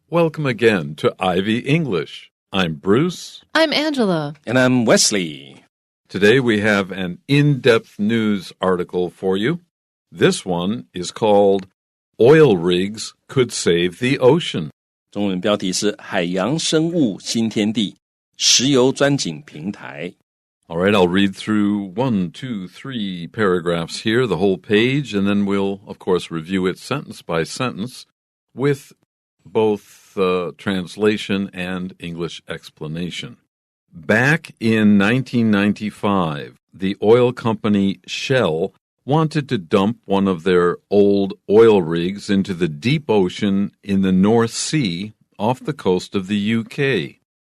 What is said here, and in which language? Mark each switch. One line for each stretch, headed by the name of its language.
English: Welcome again to Ivy English. I'm Bruce. I'm Angela. And I'm Wesley. Today we have an in-depth news article for you. This one is called Oil Rigs Could Save the Ocean.
Chinese: 中文标题是海洋生物新天地石油钻井平台
English: All right, I'll read through 1, 2, 3 paragraphs here, the whole page, and then we'll, of course, review it sentence by sentence with both translation and English explanation. Back in 1995, the oil company Shell wanted to dump one of their old oil rigs into the deep ocean in the North Sea off the coast of the UK.